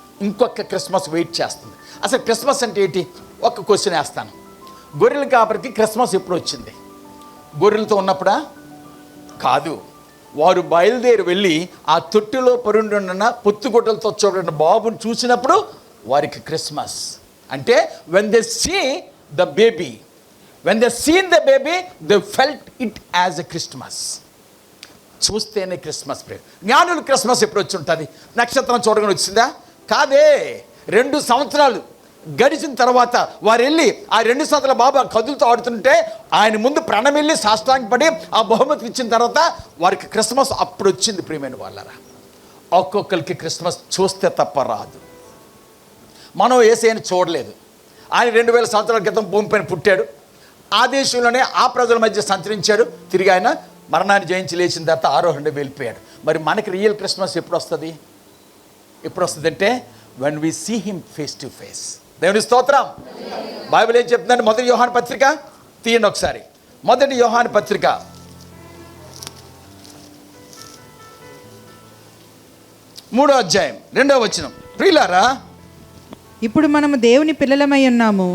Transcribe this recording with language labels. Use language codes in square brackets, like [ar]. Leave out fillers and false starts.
[te] ఇంకొక Christmas wait చేస్తుంది. అసలు క్రిస్మస్ అంటే ఏంటి? ఒక క్వశ్చన్ వేస్తాను. గొర్రెల కాపరికి క్రిస్మస్ ఎప్పుడు వచ్చింది? గొర్రెలతో ఉన్నప్పుడా? కాదు. వారు బయలుదేరి వెళ్ళి ఆ తొట్టిలో పరుండున్న పొత్తుగొడ్డలతో చూడన్న బాబుని చూసినప్పుడు వారికి క్రిస్మస్. [en] అంటే when they see the baby, when they seen the baby, they felt it as a Christmas. [te] చూస్తేనే క్రిస్మస్ ప్రేమ. జ్ఞానులు క్రిస్మస్ ఎప్పుడు వచ్చి ఉంటుంది? నక్షత్రం చూడగానే వచ్చిందా? కాదే. 2 సంవత్సరాలు గడిచిన తర్వాత వారు వెళ్ళి ఆ 2 సంవత్సరాల బాబు కదులతో ఆడుతుంటే ఆయన ముందు ప్రణమిల్లి సాష్టాంగపడి ఆ బహుమతి ఇచ్చిన తర్వాత వారికి క్రిస్మస్ అప్పుడు వచ్చింది. ప్రియమైన వాళ్ళరా, ఒక్కొక్కరికి క్రిస్మస్ చూస్తే తప్ప రాదు. మనం యేసయ్యను చూడలేదు. ఆయన 2000 సంవత్సరాల క్రితం భూమిపైన పుట్టాడు. ఆ దేశంలోనే ఆ ప్రజల మధ్య సంచరించాడు. తిరిగి ఆయన మరణాన్ని జయించి లేచిన తర్వాత ఆరోహణ వెళ్ళిపోయాడు. మరి మనకి రియల్ క్రిస్మస్ ఎప్పుడు వస్తుంది? ఎప్పుడు వస్తుంది అంటే [en] when we see him face to face. [te] దేవుని స్తోత్రం. బైబిల్ ఏం చెప్తుందంటే, 1 యోహాను పత్రిక తీయండి ఒకసారి. 1 యోహాను పత్రిక 3వ అధ్యాయం 2వ వచనం. ప్రియులారా, ఇప్పుడు మనము దేవుని పిల్లలమై ఉన్నాము.